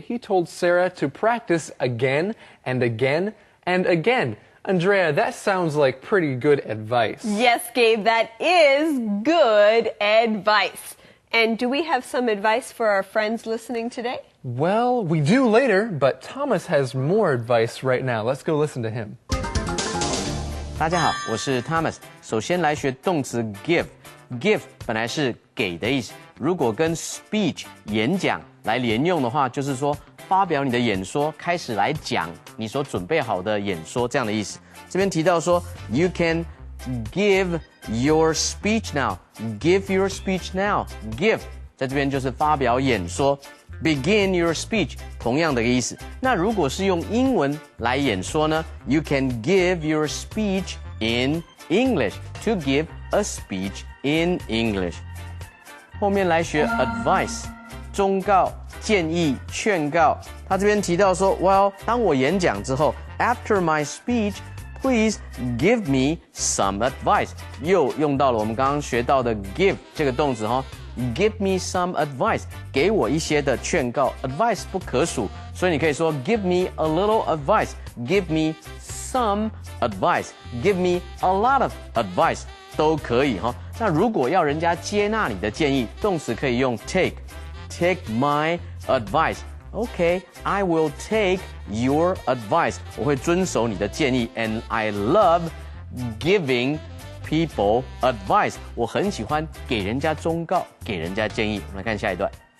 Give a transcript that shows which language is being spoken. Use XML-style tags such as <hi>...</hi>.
<en>He told Sarah to practice again and again and again. Andrea, that sounds like pretty good advice. Yes, Gabe, that is good advice. And do we have some advice for our friends listening today? Well, we do later, but Thomas has more advice right now. Let's go listen to him.</en> <zh>大家好，我是 Thomas。首先来学动词 give。give 本来是给的意思，如果跟 speech 演讲来连用的话，就是说发表你的演说，开始来讲你所准备好的演说这样的意思。这边提到说</zh> <en>，you can give your speech now. Give your speech now.</en> <zh>Give 在这边就是发表演说。</zh> <en>Begin your speech</en> <zh>同样的意思。 那如果是用英文来演说呢 ？</zh> <en>You can give your speech in English. To give a speech in English.</en> <zh>后面来学 advice 忠告、建议、劝告。他这边提到说 ，Well， 当我演讲之后 ，</zh> <en>After my speech。 Please give me some advice.</en> <zh>又用到了我们刚刚学到的 give 这个动词哈。</zh> <en>Give me some advice.</en> <zh>给我一些的劝告 ，advice 不可数，所以你可以说</zh> <en>Give me a little advice. Give me some advice. Give me a lot of advice. 都可以哈。</en> <zh>那如果要人家接纳你的建议，动词可以用 take.</zh> <en>Take my advice.Okay, I will take your advice.</en> <zh>我会遵守你的建议</zh> <en>and I love giving people advice.</en> <zh>我很喜欢给人家忠告，给人家建议。我们来看下一段。</zh>